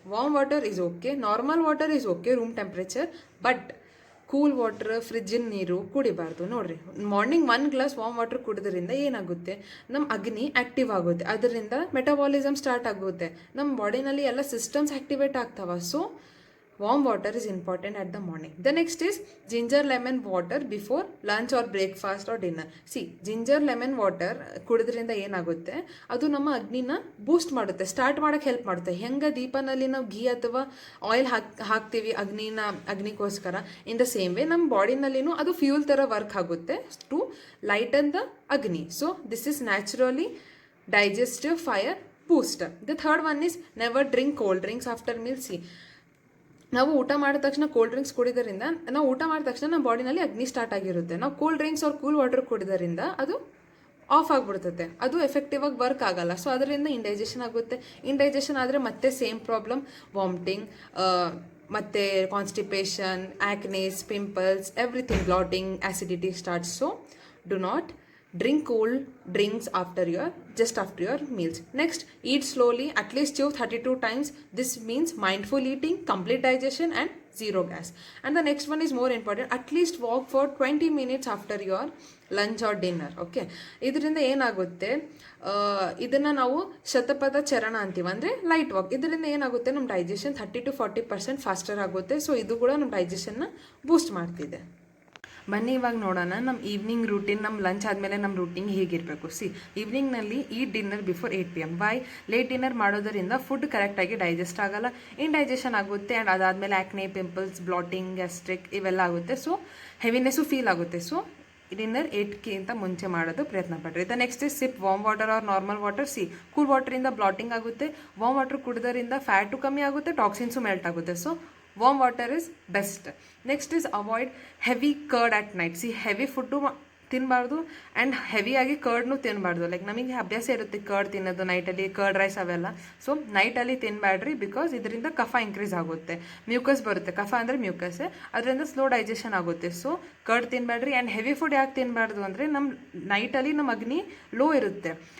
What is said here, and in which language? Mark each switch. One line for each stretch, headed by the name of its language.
English: warm water is okay, normal water is okay room temperature, but cool water,
Kannada: ಫ್ರಿಜ್ಜಿನ ನೀರು ಕುಡಿಬಾರ್ದು. ನೋಡಿರಿ, morning 1 glass warm water ಕುಡಿದ್ರಿಂದ ಏನಾಗುತ್ತೆ, ನಮ್ಮ ಅಗ್ನಿ active ಆಗುತ್ತೆ, ಅದರಿಂದ ಮೆಟಬಾಲಿಸಮ್ ಸ್ಟಾರ್ಟ್ ಆಗುತ್ತೆ, ನಮ್ಮ ಬಾಡಿನಲ್ಲಿ ಎಲ್ಲ ಸಿಸ್ಟಮ್ಸ್ ಆ್ಯಕ್ಟಿವೇಟ್ ಆಗ್ತಾವ.
English: So warm water is important at the morning. The next is ginger lemon water before lunch or breakfast or dinner.
Kannada: See, ginger lemon water ಕುಡಿದ್ರಿಂದ ಏನಾಗುತ್ತೆ, ಅದು ನಮ್ಮ ಅಗ್ನಿನ ಬೂಸ್ಟ್ ಮಾಡುತ್ತೆ, ಸ್ಟಾರ್ಟ್ ಮಾಡೋಕ್ಕೆ ಹೆಲ್ಪ್ ಮಾಡುತ್ತೆ. ಹೆಂಗೆ ದೀಪನಲ್ಲಿ ನಾವು ಘೀ ಅಥವಾ ಆಯಿಲ್ ಹಾಕ್ತೀವಿ ಅಗ್ನಿಗೋಸ್ಕರ,
English: in the same way
Kannada: ನಮ್ಮ ಬಾಡಿನಲ್ಲಿನೂ ಅದು ಫ್ಯೂಲ್ ಥರ ವರ್ಕ್ ಆಗುತ್ತೆ
English: To lighten the ಅಗ್ನಿ. So this is naturally digestive fire booster. The third one is never drink cold drinks after meal.
Kannada: See, ನಾವು ಊಟ ಮಾಡಿದ ತಕ್ಷಣ ಕೋಲ್ಡ್ ಡ್ರಿಂಕ್ಸ್ ಕುಡಿಯೋದ್ರಿಂದ ನಾವು ಊಟ ಮಾಡಿದ ತಕ್ಷಣ ನಮ್ಮ ಬಾಡಿನಲ್ಲಿ ಅಗ್ನಿ ಸ್ಟಾರ್ಟ್ ಆಗಿರುತ್ತೆ. ನಾವು ಕೂಲ್ ಡ್ರಿಂಕ್ಸ್ ಅವ್ರ ಕೂಲ್ ವಾಟರ್ ಕುಡಿಯೋದ್ರಿಂದ ಅದು ಆಫ್ ಆಗಿಬಿಡ್ತದೆ, ಅದು ಎಫೆಕ್ಟಿವ್ ಆಗಿ ವರ್ಕ್ ಆಗಲ್ಲ. ಸೊ ಅದರಿಂದ ಇಂಡೈಜೆಷನ್ ಆಗುತ್ತೆ. ಇಂಡೈಜೆಷನ್ ಆದರೆ ಮತ್ತೆ ಸೇಮ್ ಪ್ರಾಬ್ಲಮ್, ವಾಮಿಟಿಂಗ್, ಮತ್ತು constipation, ಆ್ಯಕ್ನೇಸ್, pimples, everything, batting, acidity starts.
English: So do not drink cold drinks just after your meals. Next, eat slowly, at least chew 32 times. This means mindful eating, complete digestion and zero gas. And the next one is more important, at least walk for 20 minutes after your lunch or dinner.
Kannada: Okay, ಇದರಿಂದ ಏನಾಗುತ್ತೆ, ಇದನ್ನು ನಾವು ಶತಪಥ ಚರಣ ಅಂತೀವಿ, ಅಂದರೆ light walk. ಇದರಿಂದ ಏನಾಗುತ್ತೆ, ನಮ್ಮ ಡೈಜೆಷನ್ 30 to 40% ಫಾಸ್ಟರ್ ಆಗುತ್ತೆ. ಸೊ ಇದು ಕೂಡ ನಮ್ಮ ಡೈಜೆಷನ್ನ ಬೂಸ್ಟ್ ಮಾಡ್ತಿದೆ. ಬನ್ನಿ ಇವಾಗ ನೋಡೋಣ ನಮ್ಮ ಈವ್ನಿಂಗ್ ರೂಟೀನ್, ನಮ್ಮ ಲಂಚ್ ಆದಮೇಲೆ ನಮ್ಮ ರೂಟೀನ್ ಹೇಗಿರಬೇಕು. C, ಈವ್ನಿಂಗ್ನಲ್ಲಿ
English: Eat dinner before 8 PM. Why?
Kannada: Late dinner ಮಾಡೋದರಿಂದ ಫುಡ್ ಕರೆಕ್ಟಾಗಿ ಡೈಜೆಸ್ಟ್ ಆಗಲ್ಲ, ಇಂಡೈಜೆಷನ್ ಆಗುತ್ತೆ, ಆ್ಯಂಡ್ ಅದಾದಮೇಲೆ ಆ್ಯಕ್ನೆ, ಪಿಂಪಲ್ಸ್, ಬ್ಲಾಟಿಂಗ್, ಗ್ಯಾಸ್ಟ್ರಿಕ್ ಇವೆಲ್ಲ ಆಗುತ್ತೆ. ಸೊ ಹೆವಿನೆಸ್ಸು ಫೀಲ್ ಆಗುತ್ತೆ. ಸೊ ಡಿನ್ನರ್ 8ಗಿಂತ ಮುಂಚೆ ಮಾಡೋದು ಪ್ರಯತ್ನ ಪಡ್ರಿ.
English: The next is sip warm water or normal water.
Kannada: C, cool ವಾಟರಿಂದ batting ಆಗುತ್ತೆ, ವಾರ್ಮ್ ವಾಟರ್ ಕುಡಿದ್ರಿಂದ ಫ್ಯಾಟು ಕಮ್ಮಿ ಆಗುತ್ತೆ, ಟಾಕ್ಸಿನ್ಸು ಮೆಲ್ಟ್ ಆಗುತ್ತೆ.
English: So warm water is best. Next is avoid heavy curd at night.
Kannada: See, heavy food ತಿನ್ನಬಾರ್ದು, and ಹೆವಿಯಾಗಿ ಕರ್ಡ್ನು ತಿನ್ನಬಾರ್ದು. Like ನಮಗೆ ಅಭ್ಯಾಸ ಇರುತ್ತೆ curd ತಿನ್ನೋದು, ನೈಟಲ್ಲಿ ಕರ್ಡ್ ರೈಸ್ ಅವೆಲ್ಲ. ಸೊ ನೈಟಲ್ಲಿ ತಿನ್ನಬೇಡ್ರಿ, ಬಿಕಾಸ್ ಇದರಿಂದ ಕಫ ಇನ್ಕ್ರೀಸ್ ಆಗುತ್ತೆ, ಮ್ಯೂಕಸ್ ಬರುತ್ತೆ. ಕಫ ಅಂದರೆ ಮ್ಯೂಕಸ್ಸೇ, ಅದರಿಂದ ಸ್ಲೋ ಡೈಜೆಷನ್ ಆಗುತ್ತೆ. So curd ತಿನ್ನಬೇಡ್ರಿ. And heavy food ಯಾಕೆ ತಿನ್ನಬಾರ್ದು ಅಂದರೆ ನಮ್ಮ ನೈಟಲ್ಲಿ ನಮ್ಮ ಅಗ್ನಿ ಲೋ ಇರುತ್ತೆ,